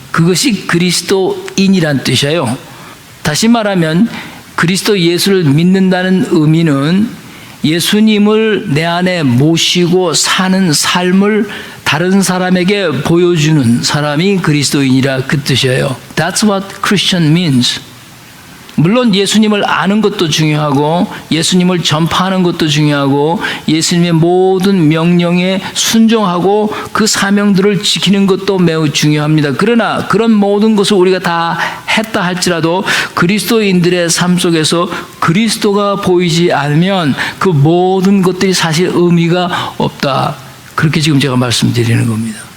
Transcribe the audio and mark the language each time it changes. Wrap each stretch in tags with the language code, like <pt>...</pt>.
<ko>그것이 그리스도인이란 뜻이에요. 다시 말하면 그리스도 예수를 믿는다는 의미는 예수님을 내 안에 모시고 사는 삶을 다른 사람에게 보여주는 사람이 그리스도인이라, 그 뜻이에요.</ko> <en>That's what Christian means.</en> <ko>물론 예수님을 아는 것도 중요하고 예수님을 전파하는 것도 중요하고 예수님의 모든 명령에 순종하고 그 사명들을 지키는 것도 매우 중요합니다. 그러나 그런 모든 것을 우리가 다 했다 할지라도 그리스도인들의 삶 속에서 그리스도가 보이지 않으면 그 모든 것들이 사실 의미가 없다, 그렇게 지금 제가 말씀드리는 겁니다.</ko>